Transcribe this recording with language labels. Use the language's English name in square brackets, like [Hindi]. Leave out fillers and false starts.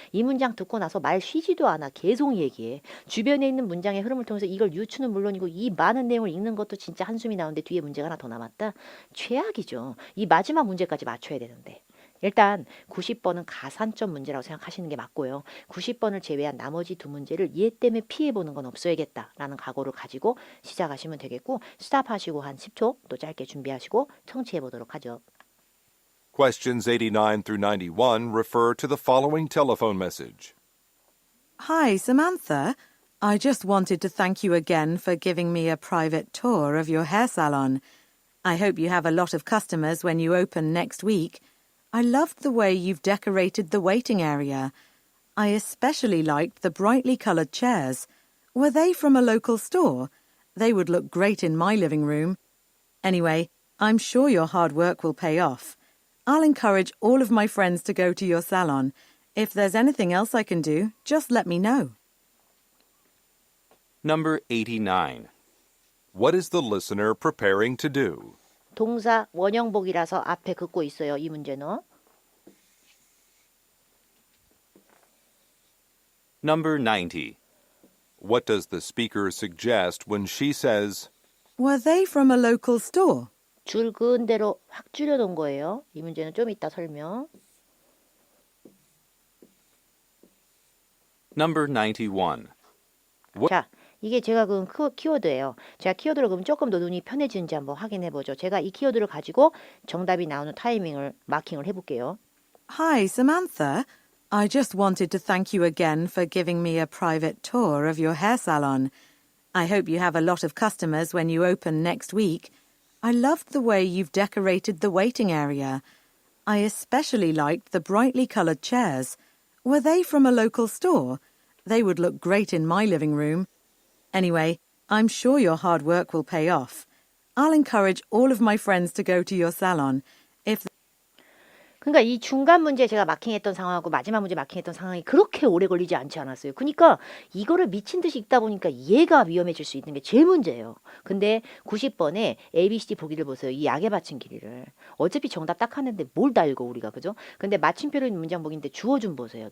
[Korean] 이 문장 듣고 나서 말 쉬지도 않아. 계속 얘기해. 주변에 있는 문장의 흐름을 통해서 이걸 유추는 물론이고 이 많은 내용을 읽는 것도 진짜 한숨이 나오는데 뒤에 문제가 하나 더 남았다. 최악이죠. 이 마지막 문제까지 맞춰야 되는데. 일단 90번은 가산점 문제라고 생각하시는 게 맞고요. 90번을 제외한 나머지 두 문제를 얘 때문에 피해보는 건 없어야겠다라는 각오를 가지고 시작하시면 되겠고 스탑하시고 한 10초 또 짧게 준비하시고 청취해 보도록 하죠. [English] Questions 89 through 91 refer to the following telephone message. Hi, Samantha. I just wanted to thank you again for giving me a private tour of your hair salon. I hope you have a lot of customers when you open next week. I loved the way you've decorated the waiting area. I especially liked the brightly coloured chairs. Were they from a local store? They would look great in my living room. Anyway, I'm sure your hard work will pay off. I'll encourage all of my friends to go to your salon. If there's anything else I can do, just let me know. Number 89. What is the listener preparing to do? [Korean] 동사 원형복이라서 앞에 긋고 있어요. 이 문제는. [English] Number 90. What does the speaker suggest when she says, Were they from a local store? [Korean] 줄 그은 대로 확 줄여놓은 거예요. 이 문제는 좀 이따 설명. [English] Number 91. [Korean] 자, 이게 제가 그은 키워드예요. 제가 키워드를 그럼 조금 더 눈이 편해지는지 한번 확인해 보죠. 제가 이 키워드를 가지고 정답이 나오는 타이밍을 마킹을 해볼게요. [English] Hi, Samantha. I just wanted to thank you again for giving me a private tour of your hair salon. I hope you have a lot of customers when you open next week. I loved the way you've decorated the waiting area. I especially liked the brightly coloured chairs. Were they from a local store? They would look great in my living room. Anyway, I'm sure your hard work will pay off. I'll encourage all of my friends to go to your salon. If [Korean] 그러니까 이 중간 문제 제가 마킹했던 상황하고 마지막 문제 마킹했던 상황이 그렇게 오래 걸리지 않지 않았어요. 그러니까 이거를 미친 듯이 읽다 보니까 얘가 위험해질 수 있는 게 제일 문제예요. 근데 90번에 ABCD 보기를 보세요. 이 약에 받친 길이를. 어차피 정답 딱 하는데 뭘 다 읽어 우리가 그죠? 근데 마침표로 있는 문장 보기인데 주어 좀 보세요.